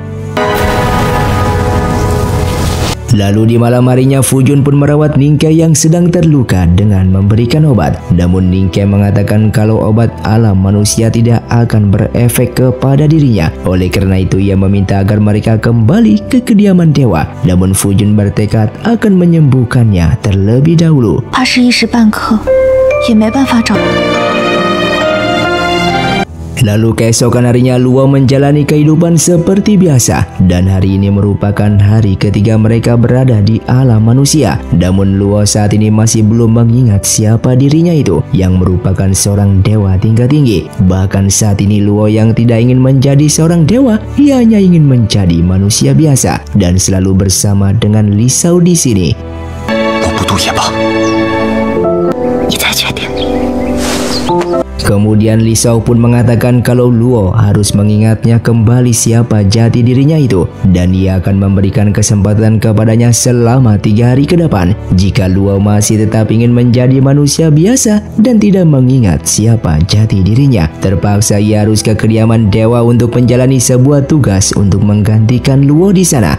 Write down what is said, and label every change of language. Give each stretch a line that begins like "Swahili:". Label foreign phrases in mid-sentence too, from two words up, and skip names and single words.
Indonesian: Lalu di malam harinya Fujun pun merawat Ningke yang sedang terluka dengan memberikan obat. Namun Ningke mengatakan kalau obat alam manusia tidak akan berefek kepada dirinya. Oleh karena itu ia meminta agar mereka kembali ke kediaman dewa. Namun Fujun bertekad akan menyembuhkannya terlebih dahulu.
Chinese: 怕是一时半刻也没办法找。
Indonesian: Lalu keesokan harinya Luo menjalani kehidupan seperti biasa, dan hari ini merupakan hari ketiga mereka berada di alam manusia. Namun Luo saat ini masih belum mengingat siapa dirinya itu, yang merupakan seorang dewa tingkat tinggi. Bahkan saat ini Luo yang tidak ingin menjadi seorang dewa, ia hanya ingin menjadi manusia biasa dan selalu bersama dengan Li Shao di sini.
Chinese: 我不渡也罢。你再决定。
Indonesian: Kemudian Li Shao pun mengatakan kalau Luo harus mengingatnya kembali siapa jati dirinya itu, dan ia akan memberikan kesempatan kepadanya selama 3 hari ke depan. Jika Luo masih tetap ingin menjadi manusia biasa dan tidak mengingat siapa jati dirinya, terpaksa ia harus ke kediaman dewa untuk menjalani sebuah tugas untuk menggantikan Luo di sana.